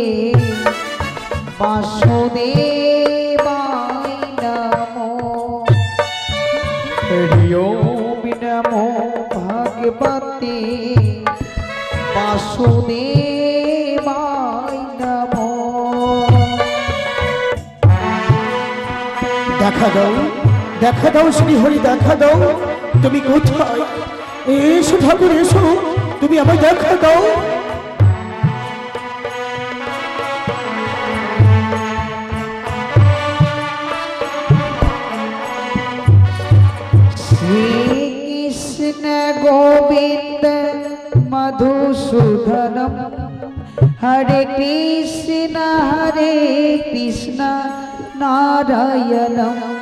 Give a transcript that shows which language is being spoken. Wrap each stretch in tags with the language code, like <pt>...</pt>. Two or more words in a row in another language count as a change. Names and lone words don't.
<sa>বাসুদেবায় নমো। হরি ওম নমো ভগবতে বাসুদেবায় নমো।</sa> <bn>দেখা দাও, দেখা দাও শ্রীহরি, দেখা দাও তুমি কোথায়? এসো ঠাকুর এসো, তুমি আমায় দেখা দাও।</bn> <sa>শ্রীকৃষ্ণ গোবিন্দ মধুসূদনম হরে কৃষ্ণ নারায়ণম।</sa>